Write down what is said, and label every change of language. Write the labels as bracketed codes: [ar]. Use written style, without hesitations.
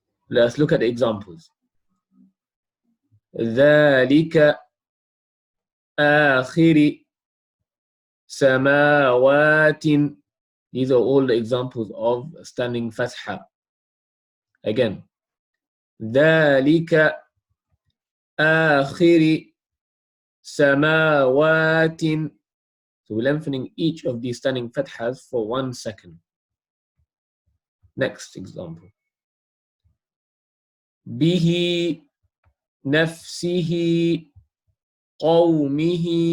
[en] Let's look at the examples. [ar] ذلك آخر سماوات. [en] These are all the examples of standing fatha. Again, [ar] ذلك آخر سماوات. [en] So we're lengthening each of these standing fathas for 1 second. Next example. [ar] به نفسه قومه.